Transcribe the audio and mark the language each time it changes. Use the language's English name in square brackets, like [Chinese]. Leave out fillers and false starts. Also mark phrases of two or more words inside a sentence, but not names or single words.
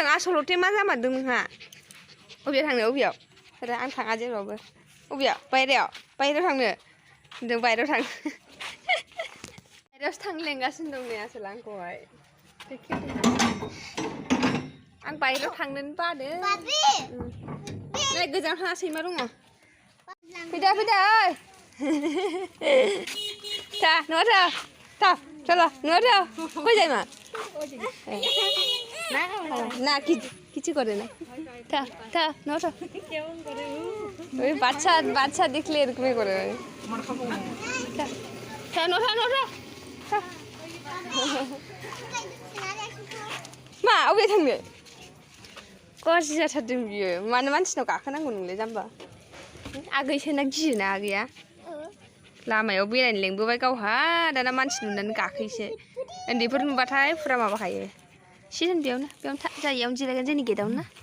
[Bodo] आसलथे मा जामारदों नोंहा अबेयाव थांनो अबेयाव आरो आं थाङा जेरावबो अबेयाव बायहेरायाव थांनो होनदों बायहेरायाव बायहेरायावसो थांनो लेंगासिनो दं नै आसोल आंखौहाय आं बायहेरायाव थांनोनो बादों नै गोजानाव थाङा सैमा दङ फैदा ओइ था न'आव था चलो न'आव [Bangla] कই যাই মা না কিছু করে না [Bodo] था न'आव [Bangla] ওই বাচ্চা দেখলে এরকমই করে [Bodo] था न'आव मा अबे थांनो गाज्रि जाथारदों बियो मानो मानसिनाव गाखोनांगौ नोंलाय जाम्बा आगैसोना गियोना आगैया लामायाव बेरायनो लेंबोबाय गावहा दाना मानसि नुनानै गाखोयोसो उन्दैफोर नुबाथाय फुरा माबाखायो सिजोन बेयावनो जायियावनो जिरायगोन जोंनि गेटआवनो